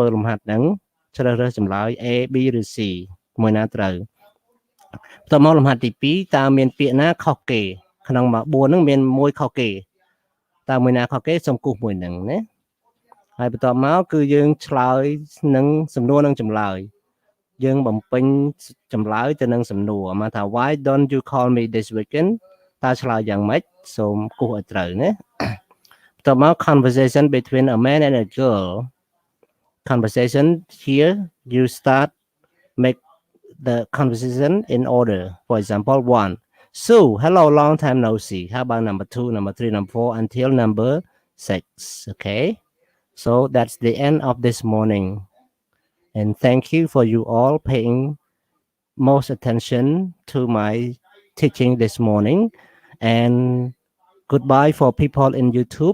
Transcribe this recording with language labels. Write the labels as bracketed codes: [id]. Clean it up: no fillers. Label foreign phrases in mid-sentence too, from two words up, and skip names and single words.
[km] លំហាត់ហ្នឹងជ្រើសរើសចម្លើយ A B ឬ C មួយណាត្រូវបន្ទាប់មកលំហាត់ទី2តើមានពាក្យណាខុសគេក្នុង4ហ្នឹងមានមួយខុសគេតើមួយណាខុសគេ សូមគូសមួយហ្នឹងណាហើយបន្ទាប់មកគឺយើងឆ្លើយនឹងសំណួរនឹងចម្លើយយើងបំពេញចម្លើយទៅនឹងសំណួរមកថា [en] why don't you call me this weekend [km] តើឆ្លើយយ៉ាងម៉េចសូមគូសឲ្យត្រូវណាបន្ទាប់មក [en] conversation between a man and a girl conversation here you start make the conversation in order for example 1 so hello long time no see how about number 2 number 3 number 4 until number 6 okay so that's the end of this morning and thank you for you all paying most attention to my teaching this morning and goodbye for people in YouTube.